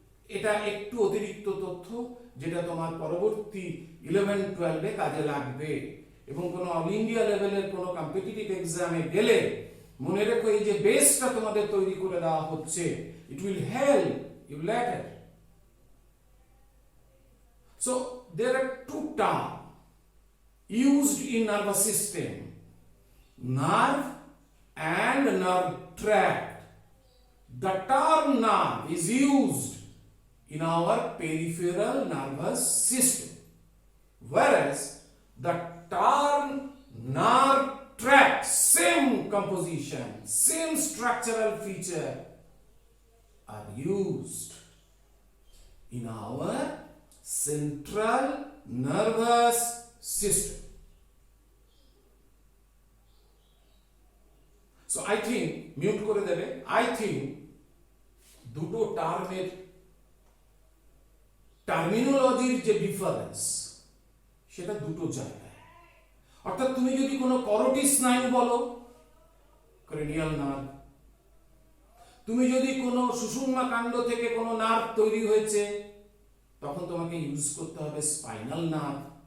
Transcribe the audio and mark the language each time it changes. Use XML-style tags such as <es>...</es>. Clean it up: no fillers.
<bn>এটা একটু অতিরিক্ত তথ্য, যেটা তোমার পরবর্তী 11-12 কাজে লাগবে, এবং কোনো অল ইন্ডিয়া লেভেলের কোনো কম্পিটিটিভ এক্সামে গেলে মনে রেখো এই যে বেসটা তোমাদের তৈরি করে দেওয়া হচ্ছে,</bn> <en>It will help you later. So there are two terms used in nervous system, nerve and nerve tract. The term nerve is used in our peripheral nervous system, whereas the term nerve tract, same composition, same structural feature, are used in our central nervous system. So I think,</en> <bn>mute করে দেবে,</bn> <en>I think</en> <bn>দুটো টার্মের টার্মিনোলজির যে difference, সেটা দুটো জায়গায়। অর্থাৎ তুমি যদি কোনো করোটি স্নায়ু বলো, ক্রেনিয়াল নার্ভ, তুমি যদি কোনো সুষুম্না কাণ্ড থেকে কোনো নার্ভ তৈরি হয়েছে, তখন তোমাকে ইউজ করতে হবে স্পাইনাল নার্ভ।</bn>